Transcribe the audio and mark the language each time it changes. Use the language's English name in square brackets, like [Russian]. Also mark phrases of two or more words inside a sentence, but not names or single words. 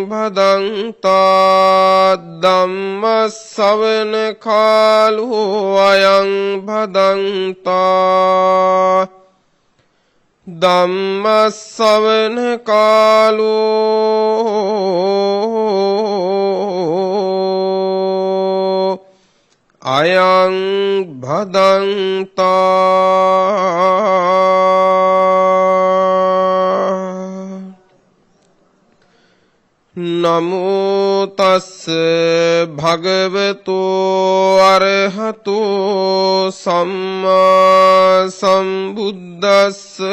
[Pali] භදංතා ධම්ම ශ්‍රවණ කාලෝ අයං භදංතා ධම්ම ශ්‍රවණ කාලෝ අයං භදංතා. නමෝ තස්ස භගවතෝ අරහතෝ සම්මා සම්බුද්දස්ස.